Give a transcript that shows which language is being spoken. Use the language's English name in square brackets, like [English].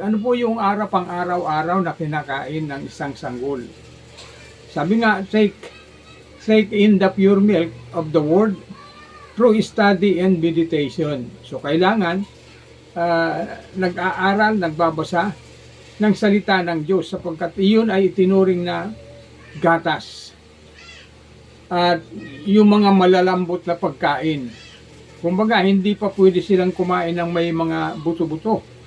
[Filipino] Ano po yung pang-araw-araw na kinakain ng isang sanggol? Sabi nga, [English] take in the pure milk of the word through study and meditation. [Filipino] So kailangan nag-aaral, nagbabasa ng salita ng Diyos sapagkat iyon ay itinuring na gatas. At yung mga malalambot na pagkain. Kumbaga, hindi pa pwede silang kumain ng may mga buto-buto.